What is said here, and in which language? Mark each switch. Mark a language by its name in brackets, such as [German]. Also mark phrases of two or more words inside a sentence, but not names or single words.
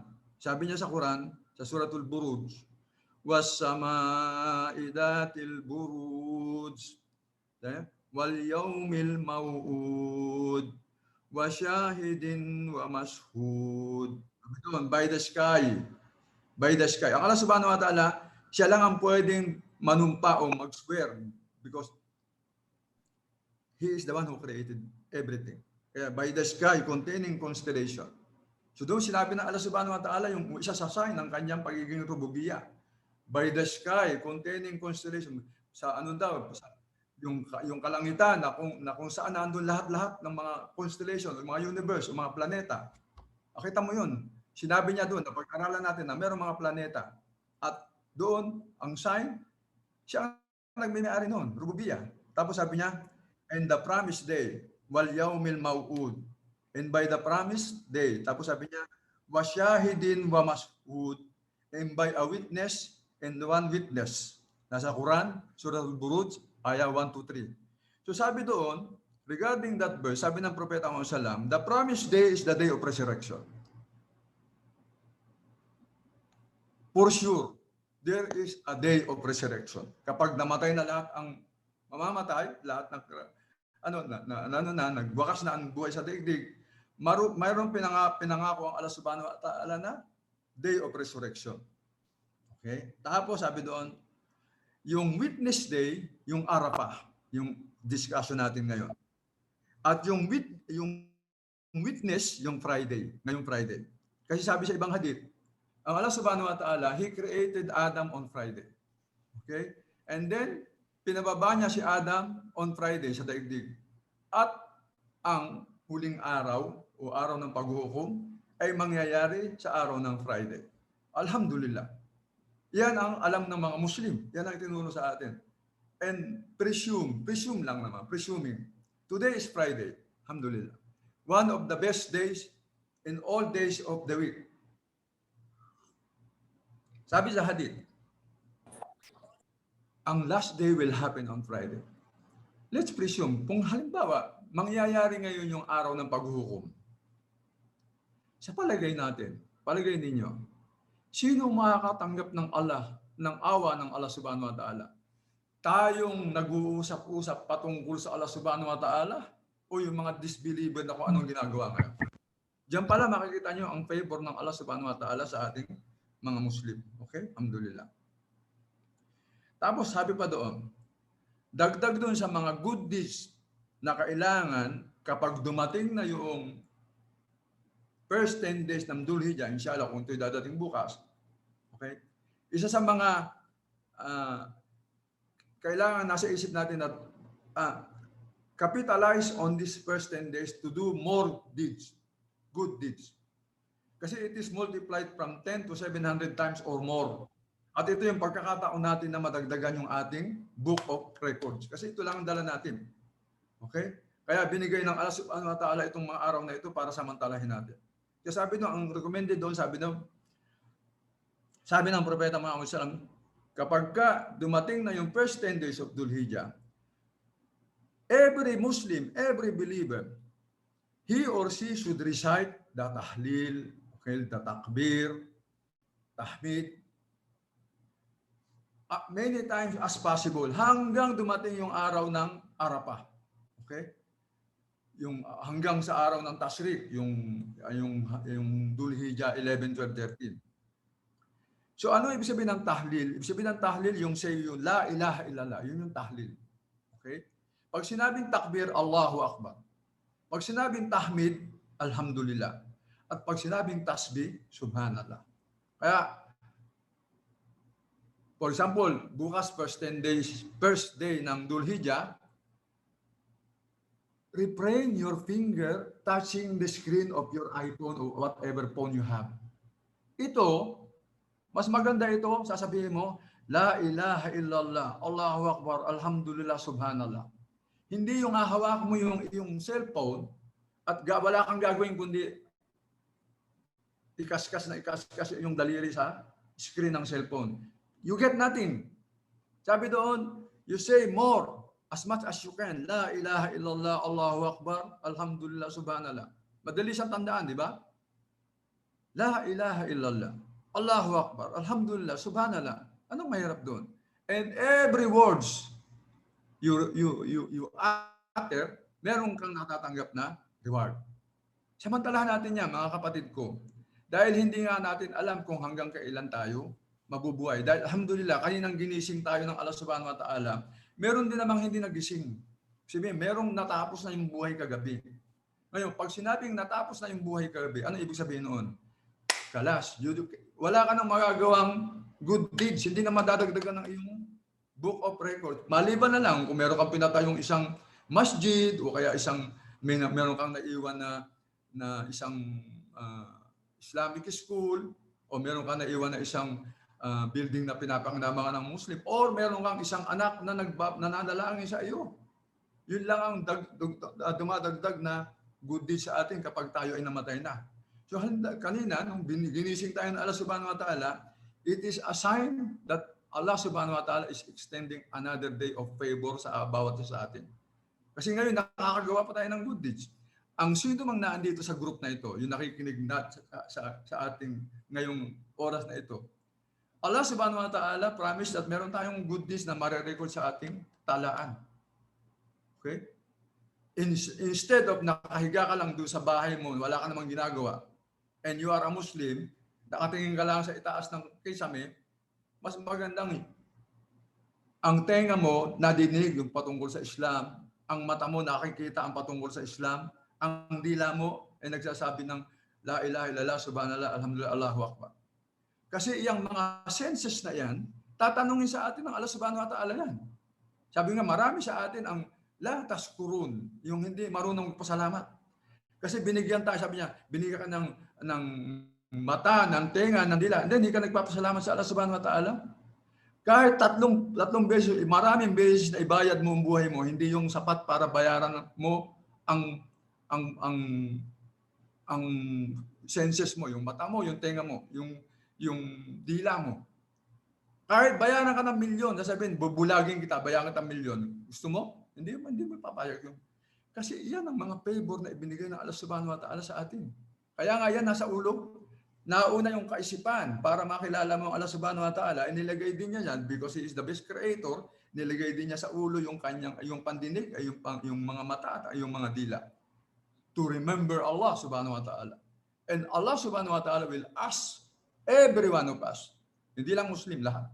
[Filipino] Sabi niya sa Quran, sa Suratul Buruj, [Arabic] والسماء ذات البروج، واليوم الموعود، وشاهد ومشهود. [English] By the sky. By the sky. [Filipino] Ang Allah [Arabic] سبحانه وتعالى, [Filipino] siya lang ang pwedeng manumpa o mag-swear [English] because He is the one who created everything. Kaya by the sky containing constellation. [Filipino] So doon sinabi ng Allah [Arabic] سبحانه وتعالى [Filipino] yung isa sa sign ng kanyang pagiging rububiyya. [English] By the sky containing constellation. [Filipino] Sa ano daw? Yung kalangitan na kung saan nandun lahat-lahat ng mga constellation, mga universe, mga planeta. Nakita mo yun. Sinabi niya doon, napag-aralan natin na mayroong mga planeta. At doon, ang sign, siya ang nagmimiyari noon, rububiyya. Tapos sabi niya, [English] and the promised day, [Arabic] واليوم الموعود. [English] And by the promised day, [Filipino] tapos sabi niya, [Arabic] وشاهد ومشهود. [English] And by a witness and one witness. [Filipino] Nasa Quran, Surah Al-Buruj, ayah 1-3. So sabi doon, [English] regarding that verse, [Filipino] sabi ng Propeta Muhammad [Arabic] صلى الله عليه وسلم, [English] the promised day is the day of resurrection. For sure, there is a day of resurrection. [Filipino] Kapag namatay na lahat ang mamamatay, lahat ng nagwakas na ang buhay sa daigdig, mayroong pinangako ang Allah [Arabic] سبحانه وتعالى [Filipino] na [English] day of resurrection. [Filipino] Okay? Tapos sabi doon, yung [English] witness day, [Filipino] yung Arafah, yung discussion natin ngayon. At yung witness, yung Friday, ngayong Friday. Kasi sabi sa ibang hadith, ang Allah [Arabic] سبحانه وتعالى, [English] He created Adam on Friday. Okay? And then, [Filipino] pinababa niya si Adam [English] on Friday [Filipino] sa daigdig. At ang huling araw o araw ng paghuhukom ay mangyayari sa araw ng Friday. Alhamdulillah. Yan ang alam ng mga Muslim. Yan ang itinuro sa atin. And presume lang naman, [English] presuming. Today is Friday. Alhamdulillah. One of the best days in all days of the week. [Filipino] Sabi sa hadith, ang [English] last day will happen on Friday. Let's presume, [Filipino] kung halimbawa, mangyayari ngayon yung araw ng paghuhukom. Sa palagay natin, palagay ninyo, sino makakatanggap ng Allah, ng awa ng Allah [Arabic] سبحانه وتعالى? [Filipino] Tayong nag-uusap-usap patungkol sa Allah [Arabic] سبحانه وتعالى [Filipino] o yung mga disbeliever na kung anong ginagawa ngayon? Diyan pala makikita nyo ang favor ng Allah [Arabic] سبحانه وتعالى [Filipino] sa ating mga Muslim. Okay? Alhamdulillah. Tapos sabi pa doon, dagdag doon sa mga [English] good deeds [Filipino] na kailangan kapag dumating na yung [English] first 10 days [Filipino] ng Dhul Hijjah, inshallah, kung ito'y dadating bukas, okay? Isa sa mga kailangan nasa isip natin na [English] capitalize on these first 10 days to do more deeds, good deeds. Kasi it is multiplied from 10 to 700 times or more. [Filipino] At ito yung pagkakataon natin na madagdagan yung ating [English] book of records. [Filipino] Kasi ito lang ang dala natin. Okay? Kaya binigay ng Allah [Arabic] سبحانه وتعالى [Filipino] itong mga araw na ito para samantalahin natin. Kaya sabi nung, ang recommended doon, sabi ng Propeta Muhammad [Arabic] صلى الله عليه وسلم, [Filipino] kapag ka dumating na yung [English] first 10 days of Dhul Hijjah, every Muslim, every believer, he or she should recite the tahlil, okay, the takbir, tahmid, many times as possible [Filipino] hanggang dumating yung araw ng Arafah. [English] Okay? [Filipino] Yung hanggang sa araw ng Tashriq, yung Dhul Hijjah 11, 12, 13. So ano ibig sabihin ng tahlil? Ibig sabihin ng tahlil yung say yung [Arabic] لا إله إلا الله, [Filipino] yun yung tahlil. Okay? Pag sinabing takbir, Allahu Akbar. Pag sinabing tahmid, alhamdulillah. At pag sinabing tasbih, subhanallah. [English] Kaya for example, bukas first day ng Dhul Hijjah, refrain your finger touching the screen of your iPhone or whatever phone you have. [Filipino] Ito, mas maganda ito, sasabihin mo, [Arabic] لا إله إلا الله، الله أكبر، الحمد لله، سبحان الله. [Filipino] Hindi yung hahawak mo yung cellphone at wala kang gagawin kundi ikaskas yung daliri sa screen ng cellphone. [English] You get nothing. [Filipino] Sabi doon, [English] you say more, as much as you can. [Arabic] لا إله إلا الله، الله أكبر، الحمد لله، سبحان الله. [Filipino] Madali siyang tandaan, di ba? [Arabic] لا إله إلا الله, الله أكبر، الحمد لله، سبحان الله. [Filipino] Anong mahirap doon? [English] And every words you utter, [Filipino] meron kang natatanggap na reward. Samantalahan natin yan, mga kapatid ko. Dahil hindi nga natin alam kung hanggang kailan tayo mabubuhay. Dahil alhamdulillah, kaninang ginising tayo ng Allah [Arabic] سبحانه وتعالى, [Filipino] meron din namang hindi nagising. Sabihin, merong natapos na yung buhay kagabi. Ngayon, pag sinabing natapos na yung buhay kagabi, ano ibig sabihin noon? Kalas, wala ka nang magagawang [English] good deeds, [Filipino] hindi na madadagdagan ng iyong book of records. Maliban na lang kung meron kang pinatayong isang masjid o kaya meron kang naiwan na isang [English] Islamic school [Filipino] o meron kang naiwan na isang building na pinapanginabangan ng Muslim or meron kang isang anak na nananalangin sa iyo. Yun lang ang dumadagdag na [English] good deeds [Filipino] sa atin kapag tayo ay namatay na. So kanina, nung ginising tayo ng Allah [Arabic] سبحانه وتعالى, [English] it is a sign that Allah [Arabic] سبحانه وتعالى [English] is extending another day of favor [Filipino] sa bawat sa atin. Kasi ngayon, nakakagawa pa tayo ng [English] good deeds. [Filipino] Ang sino mang naandito sa group na ito, yung nakikinig na sa ating ngayong oras na ito, Allah [Arabic] سبحانه وتعالى [English] promised that [Filipino] meron tayong [English] good deeds [Filipino] na marirecord sa ating talaan. Okay? Instead of nakahiga ka lang doon sa bahay mo, wala ka namang ginagawa, [English] and you are a Muslim, [Filipino] nakatingin ka lang sa itaas ng kisame, mas magandang ang tenga mo nadidinig yung patungkol sa Islam, ang mata mo nakikita ang patungkol sa Islam, ang dila mo ay nagsasabi ng [Arabic] لا إله إلا الله، سبحان الله، الحمد لله، الله أكبر. [Filipino] Kasi yung mga senses na yan, tatanungin sa atin ng Allah [Arabic] سبحانه وتعالى [Filipino] yan. Sabi nga, marami sa atin ang [Arabic] لا تشكرون, [Filipino] yung hindi marunong magpasalamat. Kasi binigyan tayo, sabi niya, binigyan ka ng mata, ng tenga, ng dila. Hindi ka nagpapasalamat sa Allah [Arabic] سبحانه وتعالى. [Filipino] Kahit tatlong beses, maraming beses na ibayad mo ang buhay mo, hindi yung sapat para bayaran mo ang ang ang ang senses mo, yung mata mo, yung tenga mo, yung dila mo. Kahit bayaran ka ng milyon, sasabihin, bubulagin kita, bayaran kita ng milyon. Gusto mo? Hindi mo papayag yun. Kasi yan ang mga favor na ibinigay ng Allah [Arabic] سبحانه وتعالى [Filipino] sa atin. Kaya nga yan, nasa ulo. Nauna yung kaisipan para makilala mo ang Allah [Arabic] سبحانه وتعالى. [Filipino] Inilagay din niya yan [English] because He is the best creator. [Filipino] Nilagay din niya sa ulo yung pandinig, yung mga mata at yung mga dila. [English] To remember Allah [Arabic] سبحانه وتعالى. [English] And Allah [Arabic] سبحانه وتعالى [English] will ask every one of us. [Filipino] Hindi lang Muslim, lahat.